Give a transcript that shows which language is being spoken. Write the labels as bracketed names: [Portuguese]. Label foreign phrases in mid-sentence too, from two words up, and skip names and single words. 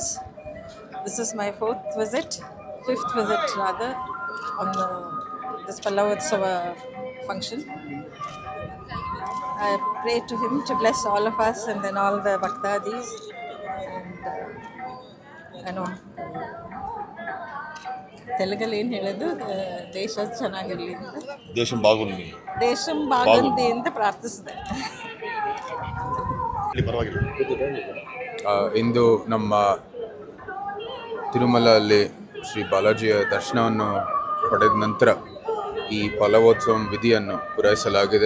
[English] This is my fifth visit rather, on this Pallavotsava function. I pray to him to bless all of us and then all the Bhaktadis. And I know [Telugu] తెలుగులో ఏం [Kannada] ಹೇಳೋದು, ದೇಶ ಚೆನ್ನಾಗಿರಲಿ ಅಂತ, [Telugu] దేశం బాగుంది [Kannada] ಅಂತ ಪ್ರಾರ್ಥಿಸಿದೆ. ಇಂದು ನಮ್ಮ ತಿರುಮಲಲ್ಲಿ ಶ್ರೀ ಬಾಲಾಜಿಯ ದರ್ಶನವನ್ನು ಪಡೆದ ನಂತರ ಈ ಫಲವೋತ್ಸವ ವಿಧಿಯನ್ನು ಪೂರೈಸಲಾಗಿದೆ.